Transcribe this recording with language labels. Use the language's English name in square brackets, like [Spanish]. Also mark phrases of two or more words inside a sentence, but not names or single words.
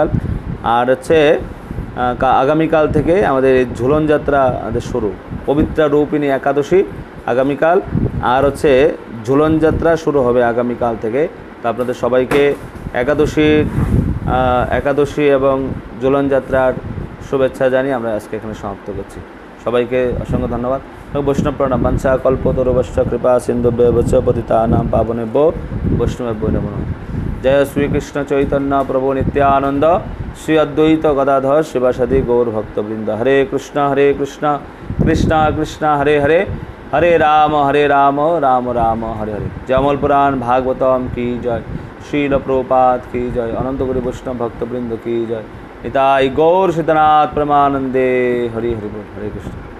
[Bangla] আর হচ্ছে আগামীকাল থেকে আমাদের এই ঝুলন যাত্রা আমাদের শুরু, পবিত্রা রূপিণী একাদশী আগামীকাল, আর হচ্ছে ঝুলন যাত্রা শুরু হবে আগামীকাল থেকে। তো আপনাদের সবাইকে একাদশী এবং ঝুলন যাত্রার শুভেচ্ছা জানিয়ে আমরা আজকে এখানে সমাপ্ত করছি। সবাইকে অসংখ্য ধন্যবাদ। বৈষ্ণব প্রণাম। [Sanskrit] বাঞ্ছা কল্পতরুভ্যশ্চ কৃপা সিন্ধুভ্যেব চ পতিতানাং পাবনেভ্যো বৈষ্ণবেভ্যো নমো নমঃ। [Bangla] জয় শ্রীকৃষ্ণ চৈতন্য প্রভু নিত্যানন্দ শ্রী অদ্বৈত গদাধর শিবাসাদি গৌর ভক্তবৃন্দ। [Sanskrit] হরে কৃষ্ণ কৃষ্ণ কৃষ্ণ হরে হরে, हरे राम राम राम हरे हरे। [Hindi] जय अमल पुराण भागवतम की जय, श्रील प्रभुपाद की जय, अनंत गुरु वैष्णव भक्तवृंद की जय, निताई गौर सिद्धनाथ परमानंदे। हरि हरि बोल। हरे कृष्ण।